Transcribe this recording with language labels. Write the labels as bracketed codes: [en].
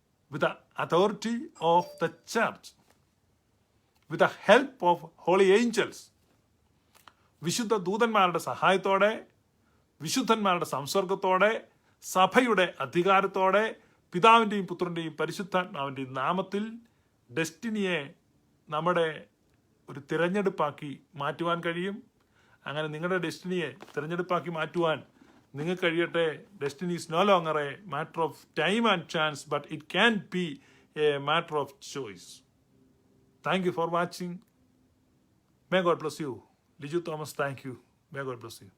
[en] With the authority of the church. With the help of holy angels. [ml] വിശുദ്ധ ദൂതന്മാരുടെ സഹായത്തോടെ, വിശുദ്ധന്മാരുടെ സംസർഗത്തോടെ, സഭയുടെ അധികാരത്തോടെ, പിതാവിൻ്റെയും പുത്രൻ്റെയും പരിശുദ്ധാത്മാവിൻ്റെയും നാമത്തിൽ ഡെസ്റ്റിനിയെ നമ്മുടെ ഒരു തിരഞ്ഞെടുപ്പാക്കി മാറ്റുവാൻ കഴിയും. അങ്ങനെ നിങ്ങളുടെ ഡെസ്റ്റിനിയെ തിരഞ്ഞെടുപ്പാക്കി മാറ്റുവാൻ നിങ്ങൾക്ക് കഴിയട്ടെ. [en] Destiny is no longer a matter of time and chance, but it can be a matter of choice. Thank you for watching. May God bless you. Liju Thomas, thank you. May God bless you.